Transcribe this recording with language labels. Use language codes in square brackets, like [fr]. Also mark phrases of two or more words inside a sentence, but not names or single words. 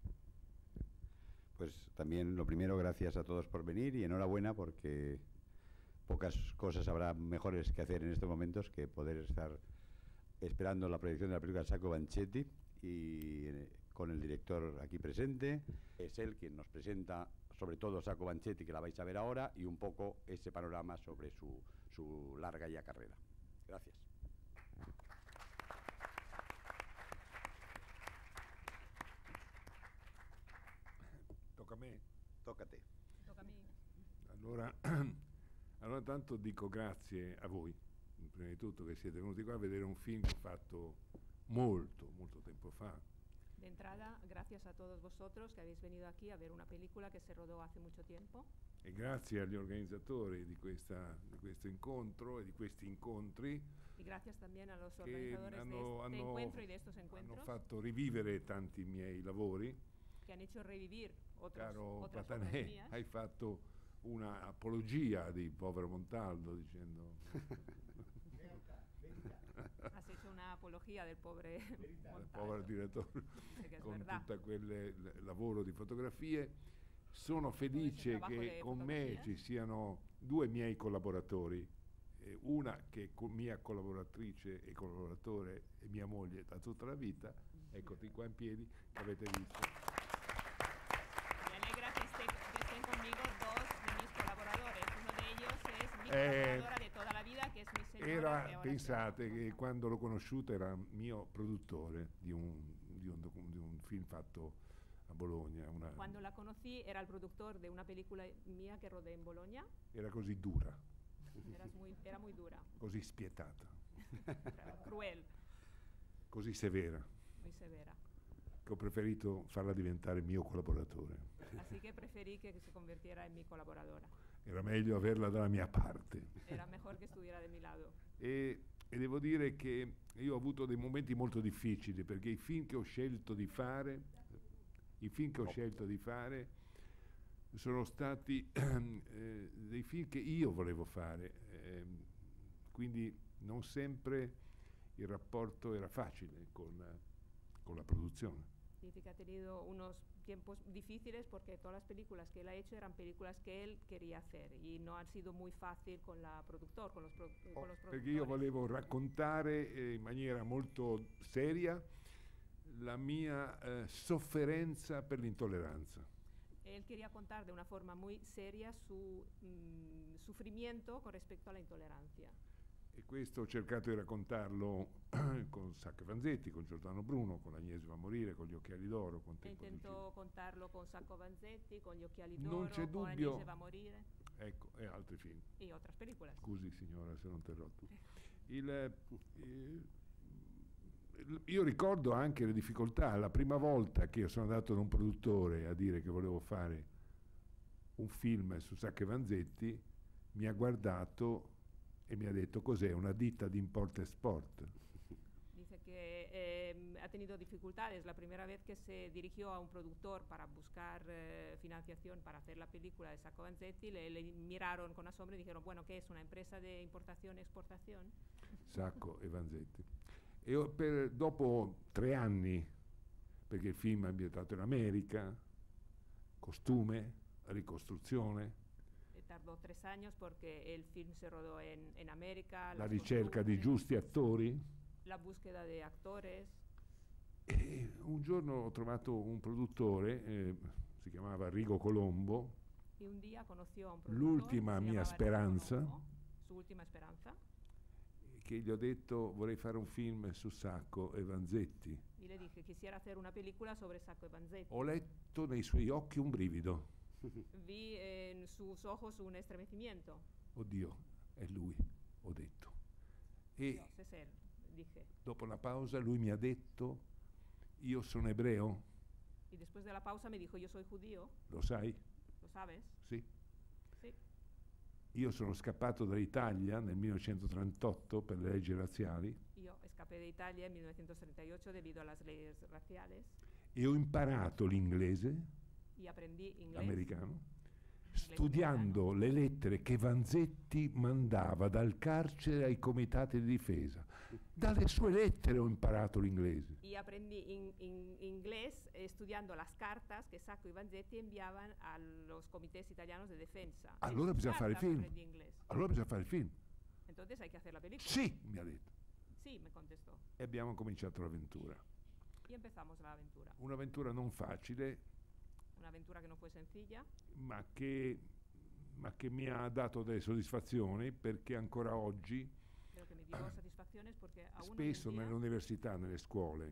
[es] Pues también lo primero, gracias a todos por venir y enhorabuena, porque pocas cosas habrá mejores que hacer en estos momentos que poder estar esperando la proyección de la película Sacco Vanzetti y con el director aquí presente. Es él quien nos presenta sobre todo Sacco Vanzetti, que la vais a ver ahora, y un poco ese panorama sobre su larga ya carrera. Gracias. [it] Tocca a me? Tocca a te. Tocca a me. Allora tanto dico grazie a voi, prima di tutto, che siete venuti qua a vedere un film che ho fatto molto tempo fa. [es] De entrada, gracias a todos vosotros que habéis venido aquí a ver una película que se rodó hace mucho tiempo. [it] E grazie agli organizzatori di questo incontro e di questi incontri. [es] Y gracias también a los organizadores de este encuentro y de estos encuentros. [it] Hanno fatto rivivere tanti miei lavori. [es] Que han hecho revivir otras obras mías. [it] Hai fatto una apologia di povero Montaldo, dicendo [es] Has hecho una apología del pobre Montaldo, [it] del povero direttore, con tutto quel lavoro di fotografie. Sono felice che con me ci siano 2 miei collaboratori, una che è mia collaboratrice e collaboratore e mia moglie da tutta la vita, eccoti qua in piedi, che avete visto. [es] Me alegra que estén conmigo 2 de mis colaboradores. Uno de ellos es mi colaboradora de toda la vida, [it] che è mi signora. Pensate che quando l'ho conosciuto era mio produttore di un film fatto a Bologna. [es] Cuando la conocí era el productor de una película mía que rodé en Bologna. [it] Era così dura. [es] Era muy dura. [it] Così spietata. [es] Cruel. [it] Così severa. [es] Muy severa. [it] Che ho preferito farla diventare mio collaboratore. [es] Así que preferí que se convirtiera en mi colaboradora. [it] Era meglio averla dalla mia parte. [es] Era mejor que estuviera de mi lado. [it] E devo dire che io ho avuto dei momenti molto difficili, perché i film che ho scelto di fare sono stati dei film che io volevo fare, quindi non sempre il rapporto era facile con la produzione. [es] Dice que ha tenido unos tiempos difíciles porque todas las películas que él ha hecho eran películas que él quería hacer y no han sido muy fácil con la productor, con los productores. [it] Perché io volevo raccontare in maniera molto seria la mia sofferenza per l'intolleranza. [es] Él quería contar de una forma muy seria su sufrimiento con respecto a la intolerancia. [it] E questo ho cercato di raccontarlo con Sacco Vanzetti, con Giordano Bruno, con Agnese va a morire, con Gli occhiali d'oro, con Tempo di [es] Intento contarlo con Sacco Vanzetti, con Gli occhiali d'oro, [it] non c'è con dubbio, Agnese va a morire. Ecco, e altri film. E altre pellicole. Scusi signora se non interrotto. Io ricordo anche le difficoltà. La prima volta che io sono andato da un produttore a dire che volevo fare un film su Sacco Vanzetti, mi ha guardato e mi ha detto: cos'è, una ditta di import-export? [es] Dice que ha tenido dificultades. La primera vez que se dirigió a un productor para buscar financiación para hacer la película de Sacco Vanzetti, le miraron con asombro y dijeron: bueno, ¿qué es? ¿Una empresa de importación e exportación? [it] Sacco e Vanzetti. E dopo 3 anni, perché il film è ambientato in America, costume, ricostruzione, [es] tardó 3 años porque el film se rodó en América. [it] La ricerca di giusti attori. [es] La búsqueda de actores. [it] E un giorno ho trovato un produttore, si chiamava Rigo Colombo. [es] Y un día conoció a un productor, [it] l'ultima mia speranza. Colombo, su ultima speranza. Che gli ho detto: vorrei fare un film su Sacco e Vanzetti. [es] Y le dije: quisiera hacer una película sobre Sacco e Vanzetti. [it] Ho letto nei suoi occhi un brivido. [es] vi en sus ojos un estremecimiento. [it] Oddio, è lui, ho detto. E [es] Dios, es él, dije. [it] dopo la pausa lui mi ha detto, io sono ebreo, [es] Y después de la pausa me dijo, yo soy judío, [it] lo sai? [es] ¿lo sabes? [it] Sì. [es] Sí. [it] Io sono scappato dall'Italia nel 1938 per le leggi razziali [es] Yo escapé de Italia en 1938 debido a las leyes raciales [it] e ho imparato l'inglese [es] y aprendí inglés. [it] americano studiando le lettere che Vanzetti mandava dal carcere ai comitati di difesa. Dalle sue lettere ho imparato l'inglese. [es] Y aprendí inglés estudiando las cartas que Sacco y Vanzetti enviaban a los comités italianos de defensa. [it] Allora bisogna fare il film. [es] Aprendí inglés. [it] Allora bisogna fare il film. [es] Entonces hay que hacer la película. [it] Sì, mi ha detto. [es] Sí, me contestó. [it] E abbiamo cominciato l'avventura. [es] Y empezamos la aventura. [it] Un'avventura non facile, [es] Una aventura que no fue sencilla, [it] ma che mi ha dato delle soddisfazioni, perché ancora oggi, [es] pero que me dio satisfacciones porque aún hoy en [it] spesso [es] día, [it] nelle università, nelle scuole,